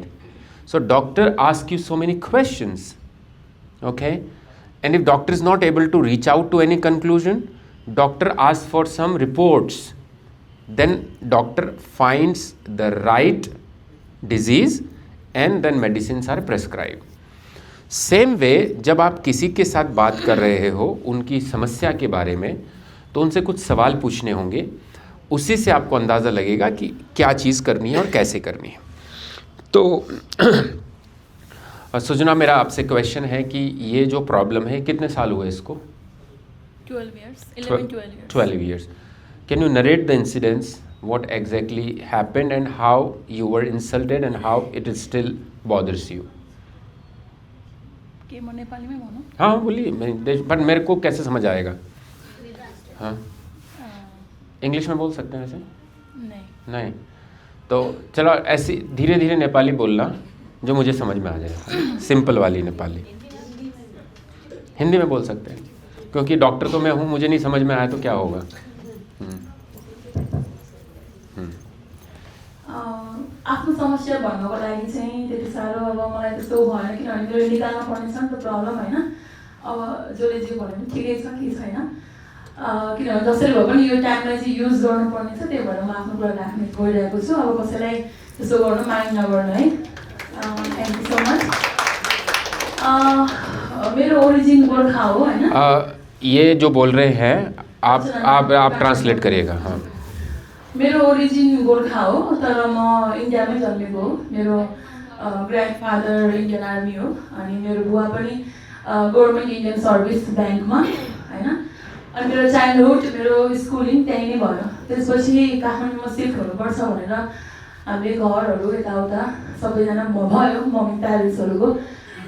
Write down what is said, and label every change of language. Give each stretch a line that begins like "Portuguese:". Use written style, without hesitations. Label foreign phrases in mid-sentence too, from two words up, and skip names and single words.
English: So doctor asks you so many questions. Okay, and if doctor is not able to reach out to any conclusion, doctor asks for some reports. Then doctor finds the right disease and then medicines are prescribed. Same way,
Hindi: जब आप किसी के साथ बात कर रहे हो उनकी समस्या के बारे में, तो उनसे कुछ सवाल पूछने होंगे. उसी से आपको अंदाज़ा लगेगा कि क्या चीज़ करनी है और कैसे करनी है. तो सुजना, मेरा आपसे क्वेश्चन है कि ये जो प्रॉब्लम है कितने साल हुए इसको?
English: 12 years, 11, 12 years. 12 years. Can you narrate the incidents, what exactly happened and how you were insulted and how it is still bothers you?
Nepali: के म नेपाली में भनौँ?
Hindi: हाँ बोलिए, पर मेरे को कैसे समझ आएगा? हाँ, इंग्लिश में बोल सकते हैं ऐसे? नहीं, तो चलो ऐसी धीरे धीरे नेपाली बोलना जो मुझे समझ में आ जाए. सिंपल वाली नेपाली. हिंदी में बोल सकते हैं क्योंकि डॉक्टर तो मैं हूँ, मुझे नहीं समझ में आया तो क्या होगा.
Nepali: आफ्नो समस्या भन्नको लागि चाहिँ त्यति साह्रो अब मलाई त्यस्तो भएन किनभने मेरो निकाल्न पर्ने छ नि त प्रब्लम होइन. अब जसले जे भन्यो भने ठिकै छ कि छैन, किनभने जसरी भए पनि यो टाइमलाई चाहिँ युज गर्नुपर्ने छ, त्यही भएर म आफ्नो कुरा राख्ने गइरहेको छु. अब कसैलाई त्यसो गर्नु माइन्ड नगर्नु है.
English: thank you so much.
Nepali: मेरो ओरिजिन गोर्खा हो होइन.
Hindi: ये जो बोल रहे हैं आप ट्रांसलेट करिएगा. हाँ,
Nepali: मेरो ओरिजिन गोर्खा हो तर म इन्डियामै जन्मेको हो. मेरो ग्रान्डफादर
English: Indian Army
Nepali: हो अनि मेरो बुवा पनि
English: Government Indian Service
Nepali: ब्याङ्कमा होइन. अनि मेरो चाइल्डहुड, मेरो स्कुलिङ त्यहीँ नै भयो. त्यसपछि काठमाडौँमा सिफ्ट हुनुपर्छ भनेर हामीले घरहरू यताउता सबैजना भयो, मम्मी प्यारेन्ट्सहरूको.